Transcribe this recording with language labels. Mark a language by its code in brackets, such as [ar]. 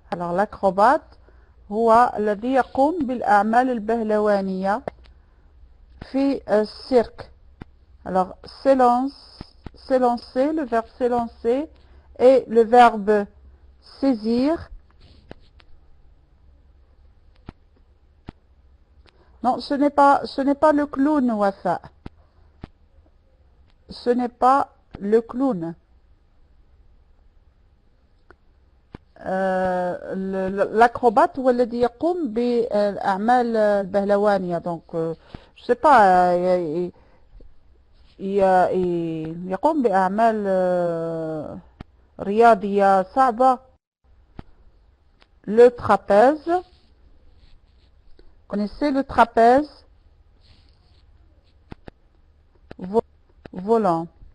[ar] Alors l'acrobate هو الذي يقوم بالأعمال البهلوانية في السيرك. [fr] Alors s'élancer, le verbe s'élancer et le verbe saisir. Non, ce n'est pas le clown, Wafa. Ce n'est pas le clown. [ar] l'acrobate هو الذي يقوم بالأعمال البهلوانية. [fr] donc je sais pas [ar] يقوم بأعمال رياضية صعبة. [fr] le trapèze, connaissez le trapèze volant.